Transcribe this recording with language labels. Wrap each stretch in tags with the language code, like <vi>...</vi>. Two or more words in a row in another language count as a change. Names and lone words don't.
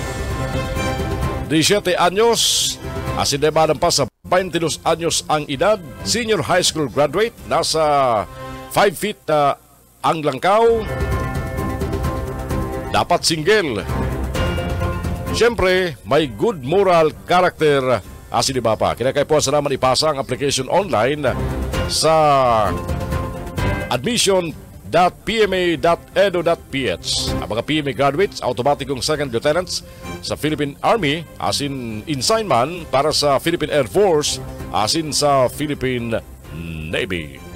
<bik>17 anyos, asin debanan pa sa 22 anyos ang edad,</bik> <en>senior high school graduate,</en> <bik>nasa 5 feet ang langkaw, dapat single. Siyempre, may</bik> <en>good moral character</en> <bik>asin iba pa. Kinakay po sa naman ipasa ang application online sa admission.pma.edu.ph. Ang mga PMA graduates, automatikong</bik> <en>second lieutenants</en> <bik>sa Philippine Army, asin ensignman para sa Philippine Air Force, asin sa Philippine Navy.</bik>